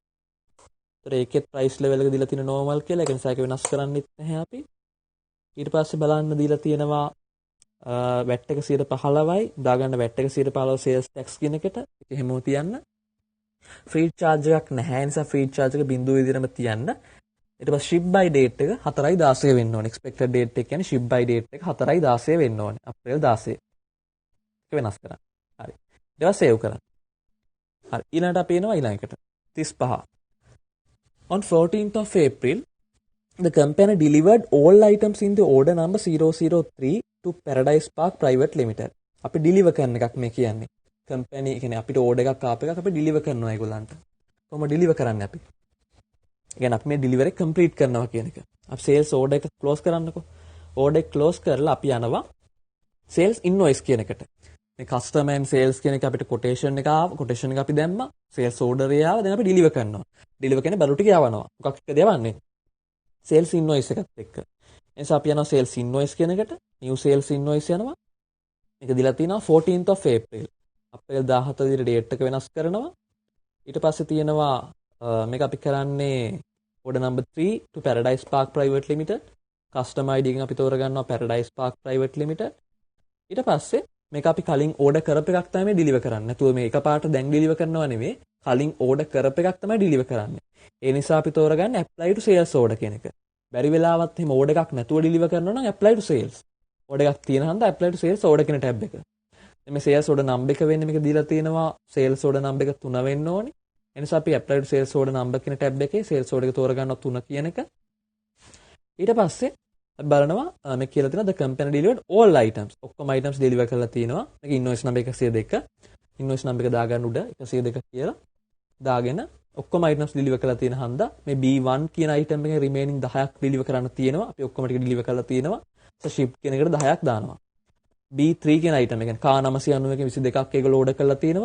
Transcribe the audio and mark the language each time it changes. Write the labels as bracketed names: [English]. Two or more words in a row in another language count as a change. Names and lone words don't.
[Sinhala] ඒතර ඒකෙත් [English] price level [Sinhala] එක දීලා තියෙන normal කියලා. ඒක නිසා ඒක වෙනස් කරන්නෙත් නැහැ අපි. ඊට පස්සේ බලන්න දීලා තියෙනවා VAT එක 15යි. දාගන්න VAT එක 15 [English] sales tax [Sinhala] කියන එකට. ඒක හැමෝම තියන්න. [English] free charge [Sinhala] එකක් නැහැ. ඒ නිසා [English] free charge [Sinhala] එක බිඳුව විදිහටම තියන්න. ඊට පස්සේ [English] ship by date [Sinhala] එක 4/16 වෙන්න ඕනේ. [English] expected date [Sinhala] එක කියන්නේ [English] ship by date [Sinhala] එක 4/16 වෙන්න ඕනේ. අප්‍රේල් 16. ඒක වෙනස් කරන්න. හරි. ඊට පස්සේ save කරන්න. හරි. ඊළඟට අපි එනවා ඊළඟට. 35. [English] On 14th of April, the company delivered all items in the order number 003 to Paradise Park Private Limited. [Sinhala] අපි deliver කරන එකක් මේ කියන්නේ. company කියන්නේ අපිට order එකක් ආපු එකක් අපි deliver කරනවා ඒගොල්ලන්ට. කොහොම deliver කරන්නේ අපි? කියන්නේ අපි මේ [English] delivery complete [Sinhala] කරනවා කියන එක. අපි [English] sales order [Sinhala] එක close කරන්නකෝ. order එක close කරලා අපි යනවා [English] sales invoice [Sinhala] කියන එකට. මේ [English] customer and sales [Sinhala] කියන එක අපිට quotation එක ආව. quotation එක අපි දැම්මා. [English] sales order [Sinhala] එක ආව. දැන් අපි deliver කරනවා. deliver කියන්නේ බඩු ටික යවනවා. මොකක් එක්කද යවන්නේ? [English] sales invoice [Sinhala] එකත් එක්ක. එනිසා අපි යනවා [English] sales invoice [Sinhala] කියන එකට. [English] new sales invoice [Sinhala] යනවා. මේක දීලා තිනවා [English] 14th of April. [Sinhala] අප්‍රේල් 17 විදිහට date එක වෙනස් කරනවා. ඊට පස්සේ තියෙනවා මේක අපි කරන්නේ [English] order number 3 to Paradise Park Private Limited. customer ID [Sinhala] එකෙන් අපි තෝරගන්නවා Paradise Park Private Limited. ඊට පස්සේ මේක අපි කලින් order කරපු එකක් තමයි deliver කරන්නේ. නැතුව මේ එකපාරට දැන් deliver කරනවා නෙමෙයි. කලින් order කරපු එකක් තමයි deliver කරන්නේ. ඒ නිසා අපි තෝරගන්නේ [English] apply to sales order [Sinhala] කියන එක. බැරි වෙලාවත් එහෙම order එකක් නැතුව deliver කරනවා නම් [English] apply to sales. [Sinhala] order එකක් තියෙන හන්ද [English] apply to sales order [Sinhala] කියන tab එක. මේ [English] sales order number [Sinhala] එක වෙන්නේ මේක දීලා තියෙනවා [English] sales order number [Sinhala] එක 3 වෙන්න ඕනේ. ඒ නිසා අපි [English] apply to sales order number [Sinhala] කියන tab එකේ [English] sales order [Sinhala] එක තෝරගන්නවා 3 කියන එක. ඊට පස්සේ අපි බලනවා මේ කියලා තියෙනවා [English] the company delivered all items. [Sinhala] ඔක්කොම [English] items deliver [Sinhala] කරලා තියෙනවා. මේක [English] invoice number 102. invoice number [Sinhala] එක දාගන්න උඩ 102 කියලා දාගෙන ඔක්කොම [English] items deliver [Sinhala] කරලා තියෙන හන්දා මේ B1 කියන item එකේ remaining 10ක් deliver කරන්න තියෙනවා. අපි ඔක්කොම ටික deliver කරලා තියෙනවා. ship කියන එකට 10ක් දානවා. B3 කියන item එක කියන්නේ car 990 එකේ 22ක් ඒගොල්ලෝ order කරලා තියෙනවා.